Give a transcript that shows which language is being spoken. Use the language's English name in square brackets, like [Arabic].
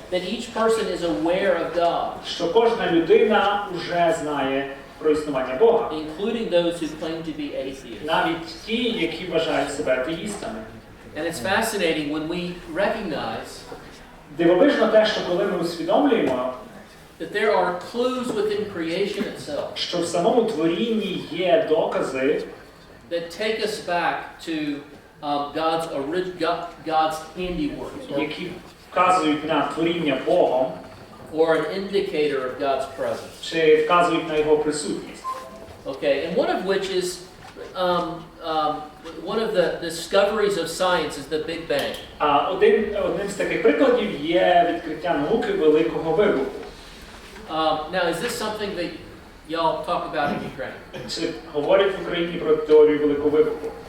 [English] That each person is aware of God. [Ukrainian] Що кожна людина вже знає про існування Бога. [English] Including those who claim to be atheists. [Ukrainian] Навіть ті, які вважають себе атеїстами. [English] And it's fascinating when we recognize [Ukrainian] Дивовижно те, що коли ми усвідомлюємо, [English] that there are clues within creation itself [Ukrainian] що в самому творінні є докази, [English] that take us back to God's handiwork, [Ukrainian] які вказують на творіння Богом, [English] or an indicator of God's presence. [Ukrainian] чи вказують на його присутність. [English] Okay, and one of which is one of the discoveries of science is the Big Bang. [Ukrainian] Одним з таких прикладів є відкриття науки Великого Вибуху. [English] Now, is this something that y'all talk about in Ukraine? [Ukrainian] Чи говорять в Україні про теорію Великого Вибуху?